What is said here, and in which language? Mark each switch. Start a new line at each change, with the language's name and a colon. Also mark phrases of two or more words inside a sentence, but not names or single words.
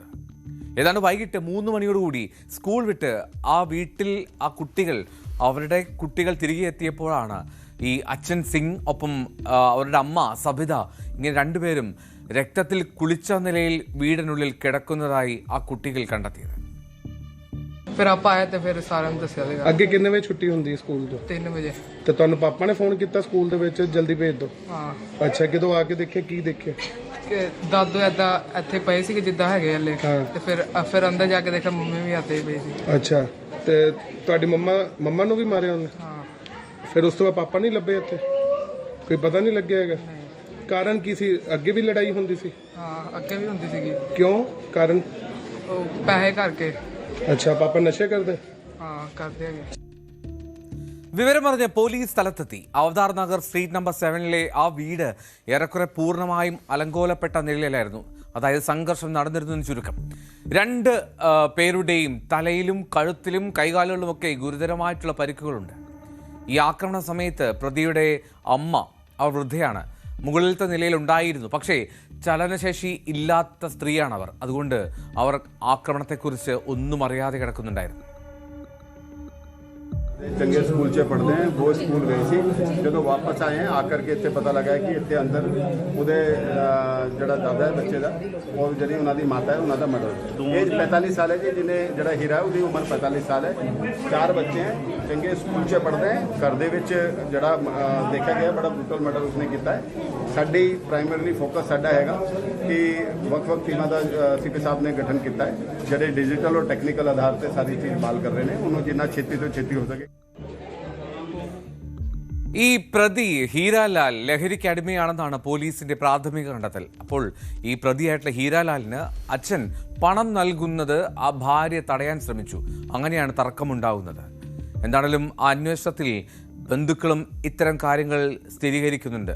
Malayalam: ഏതാണ്ട് വൈകിട്ട് 3 മണിയോടുകൂടി സ്കൂൾ വിട്ട് ആ വീട്ടിൽ അവരുടെ കുട്ടികൾ തിരികെ എത്തിയപ്പോഴാണ് ഈ അച്ഛൻ സിംഗ് ഒപ്പം അവരുടെ അമ്മ സബിത ഇങ്ങനെ 2 പേരും രക്തത്തിൽ കുളിച്ച നിലയിൽ വീടിനുള്ളിൽ കിടക്കുന്നതായി ആ കുട്ടികൾ കണ്ടെത്തിയത്.
Punjabi: ਅੱਗੇ ਕਿੰਨੇ ਵਜੇ ਛੁੱਟੀ ਹੁੰਦੀ ਹੈ ਸਕੂਲ ਤੋਂ? 3 ਵਜੇ। ਤੇ ਤੁਹਾਨੂੰ ਪਾਪਾ ਨੇ ਫੋਨ ਕੀਤਾ ਸਕੂਲ ਦੇ ਵਿੱਚ ਜਲਦੀ ਭੇਜ ਦਿਓ? ਹਾਂ। ਅੱਛਾ, ਕਿਦੋਂ ਆ ਕੇ ਦੇਖਿਆ, ਕੀ ਦੇਖਿਆ? ਕਿ ਦਾਦੂ ਏਦਾਂ ਇੱਥੇ ਪਏ ਸੀ ਜਿੱਦਾਂ ਹੈਗੇ ਹਲੇ, ਹਾਂ। ਤੇ ਫਿਰ ਅੰਦਰ ਜਾ ਕੇ ਦੇਖਿਆ ਮੰਮੀ ਵੀ ਆਤੇ ਪਈ ਸੀ। ਅੱਛਾ, ਤੇ ਤੁਹਾਡੀ ਮੰਮਾ ਨੂੰ ਵੀ ਮਾਰਿਆ ਉਹਨੇ? ਹਾਂ। ਫਿਰ ਉਸ ਤੋਂ ਬਾਅਦ ਪਾਪਾ ਨਹੀਂ ਲੱਭੇ ਇੱਥੇ? ਕੋਈ ਪਤਾ ਨਹੀਂ ਲੱਗਿਆ ਹੈਗਾ ਕਾਰਨ ਕੀ ਸੀ? ਅੱਗੇ ਵੀ ਲੜਾਈ ਹੁੰਦੀ ਸੀ? ਹਾਂ, ਅੱਗੇ ਵੀ ਹੁੰਦੀ ਸੀਗੀ। ਕਿਉਂ? ਕਾਰਨ? ਉਹ ਪੈਸੇ ਕਰਕੇ। ਅੱਛਾ, ਪਾਪਾ ਨਸ਼ੇ ਕਰਦੇ? ਹਾਂ, ਕਰਦੇ ਹੈਗੇ।
Malayalam: വിവരമറിഞ്ഞ പോലീസ് സ്ഥലത്തെത്തി. അവതാർ നഗർ
English: street number
Malayalam: 7-ലെ ആ വീട് ഏറെക്കുറെ പൂർണ്ണമായും അലങ്കോലപ്പെട്ട നിലയിലായിരുന്നു. അതായത് സംഘർഷം നടന്നിരുന്നു ചുരുക്കം. 2 പേരുടെയും തലയിലും കഴുത്തിലും കൈകാലുകളിലുമൊക്കെ ഗുരുതരമായിട്ടുള്ള പരിക്കുകളുണ്ട്. ഈ ആക്രമണ സമയത്ത് പ്രതിയുടെ അമ്മ, അവർ വൃദ്ധയാണ്, മുകളിലത്തെ നിലയിൽ ഉണ്ടായിരുന്നു. പക്ഷേ ചലനശേഷി ഇല്ലാത്ത സ്ത്രീയാണവർ. അതുകൊണ്ട് അവർ ആക്രമണത്തെക്കുറിച്ച് ഒന്നും അറിയാതെ കിടക്കുന്നുണ്ടായിരുന്നു.
Punjabi: ਚੰਗੇ ਸਕੂਲ 'ਚ ਪੜ੍ਹਦੇ ਆ ਉਹ ਸਕੂਲ ਗਏ ਸੀ ਜਦੋਂ ਵਾਪਸ ਆਏ ਆ ਆਕਰ ਕੇ ਇੱਥੇ ਪਤਾ ਲੱਗਾ ਕਿ ਇੱਥੇ ਅੰਦਰ ਉਹਦੇ ਜਿਹੜਾ ਦਾਦਾ ਹੈ ਬੱਚੇ ਦਾ ਉਹ ਜਿਹੜੀ ਉਹਨਾਂ ਦੀ ਮਾਤਾ ਹੈ ਉਹਨਾਂ ਦਾ
English: murder age
Punjabi: 45 ਸਾਲ ਹੈ ਜੀ ਜਿਹਨੇ ਜਿਹੜਾ ਹੀਰਾ ਹੈ ਉਹਦੀ ਉਮਰ 45 ਸਾਲ ਹੈ 4 ਬੱਚੇ ਹੈ ਚੰਗੇ ਸਕੂਲ 'ਚ ਪੜ੍ਹਦੇ ਆ ਘਰ ਦੇ ਵਿੱਚ ਜਿਹੜਾ ਦੇਖਿਆ ਗਿਆ ਬੜਾ
English: brutal murder
Punjabi: ਉਸਨੇ ਕੀਤਾ ਹੈ ਸਾਡੀ
English: primarily focus
Punjabi: ਸਾਡਾ ਹੈਗਾ ਕਿ ਵੱਖ-ਵੱਖ ਟੀਮਾਂ ਦਾ ਸੀਪੀ ਸਾਹਿਬ ਨੇ ਗਠਨ ਕੀਤਾ ਹੈ ਜਿਹੜੇ ਡਿਜੀਟਲ ਔਰ ਟੈਕਨੀਕਲ ਆਧਾਰ ਤੇ ਸਾਰੀ ਚੀਜ਼ ਮਾਲ ਕਰ ਰਹੇ ਨੇ ਉਹਨੂੰ ਜਿੰਨਾ ਛੇਤੀ ਤੋਂ ਛੇਤੀ ਹੋ ਸਕੇ
Malayalam: ഈ പ്രതി ഹീരാലാൽ ലഹരിക്ക് അടിമയാണെന്നാണ് പോലീസിന്റെ പ്രാഥമിക കണ്ടെത്തൽ. അപ്പോൾ ഈ പ്രതിയായിട്ടുള്ള ഹീരാലാലിന് അച്ഛൻ പണം നൽകുന്നത് ആ ഭാര്യ തടയാൻ ശ്രമിച്ചു. അങ്ങനെയാണ് തർക്കമുണ്ടാകുന്നത്. എന്താണെങ്കിലും ആ അന്വേഷണത്തിൽ ബന്ധുക്കളും ഇത്തരം കാര്യങ്ങൾ സ്ഥിരീകരിക്കുന്നുണ്ട്.